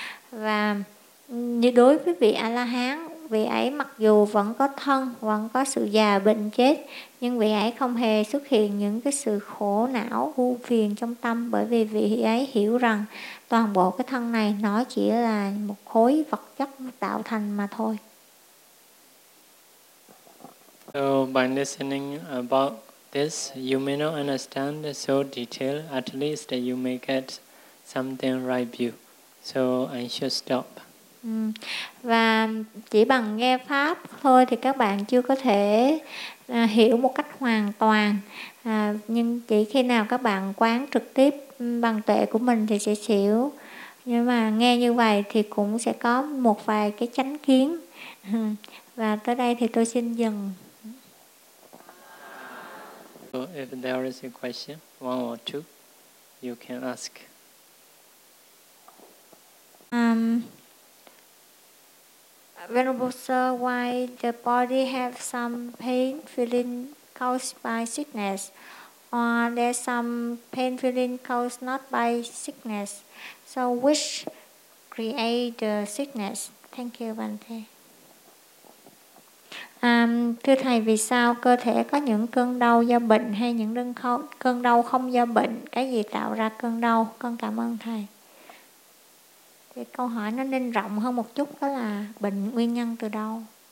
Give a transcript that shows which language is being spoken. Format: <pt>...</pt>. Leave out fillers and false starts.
<vi>Và như đối với vị A-la-hán, vị ấy mặc dù vẫn có thân, vẫn có sự già bệnh chết, nhưng vị ấy không hề xuất hiện những cái sự khổ não u phiền trong tâm, bởi vì vị ấy hiểu rằng toàn bộ cái thân này nó chỉ là một khối vật chất tạo thành mà thôi.</vi> <en>So by listening about this, you may not understand so detailed. At least you may get something right view. So I should stop.</en> <vi>Và chỉ bằng nghe pháp thôi thì các bạn chưa có thể hiểu một cách hoàn toàn, nhưng chỉ khi nào các bạn quán trực tiếp bằng tuệ của mình thì sẽ hiểu. Nhưng mà nghe như vậy thì cũng sẽ có một vài cái chánh kiến. Và tới đây thì tôi xin dừng.</vi> <en>So if there is a question, one or two, you can ask. Venerable Sir, why the body have some pain feeling caused by sickness, or there's some pain feeling caused not by sickness? So which create the sickness? Thank you, Bante.</en> <vi>Thưa thầy, vì sao cơ thể có những cơn đau do bệnh hay những cơn đau không do bệnh? Cái gì tạo ra cơn đau? Con cảm ơn thầy. Thì câu hỏi nó nên rộng hơn một chút, đó là bệnh nguyên nhân từ đâu.</vi>